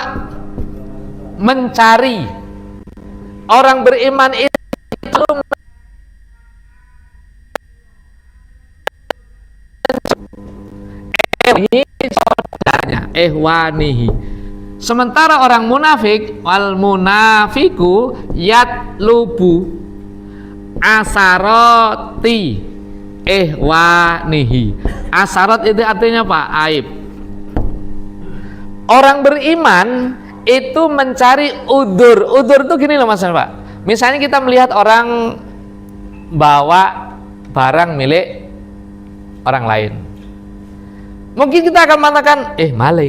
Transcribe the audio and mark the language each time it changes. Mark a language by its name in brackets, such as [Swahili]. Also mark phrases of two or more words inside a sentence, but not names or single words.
[Indonesian] Mencari. Orang beriman itu saudaranya, ihwanihi. Sementara orang munafik, [Arabic] والمنافق يطلب عثرات إخوانه. [Indonesian] Asarat itu artinya apa? Aib. Orang beriman itu mencari udur. Udur itu gini loh Mas Pak. Misalnya kita melihat orang bawa barang milik orang lain, mungkin kita akan mengatakan maling.